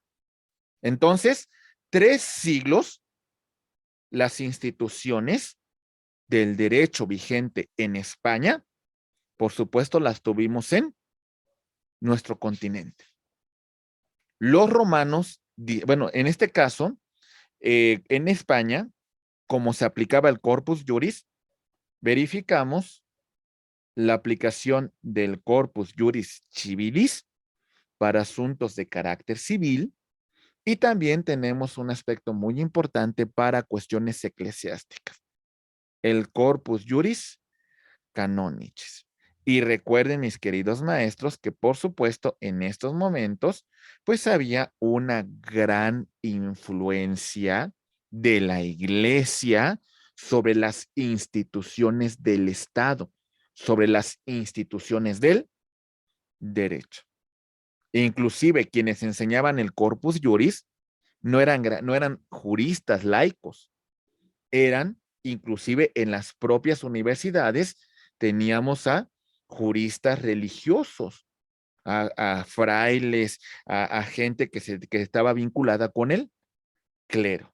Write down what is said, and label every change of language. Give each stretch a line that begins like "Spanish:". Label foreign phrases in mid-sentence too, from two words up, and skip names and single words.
Spanish: Entonces, 3 siglos, las instituciones del derecho vigente en España, por supuesto, las tuvimos en nuestro continente. Los romanos, bueno, en este caso, en España, como se aplicaba el corpus juris, verificamos la aplicación del corpus juris civilis para asuntos de carácter civil y también tenemos un aspecto muy importante para cuestiones eclesiásticas, el corpus juris canonicis. Y recuerden, mis queridos maestros, que por supuesto en estos momentos, pues había una gran influencia de la iglesia sobre las instituciones del Estado, sobre las instituciones del derecho. Inclusive quienes enseñaban el corpus juris no eran juristas laicos, eran inclusive en las propias universidades teníamos a juristas religiosos, a frailes, a gente que estaba vinculada con el clero.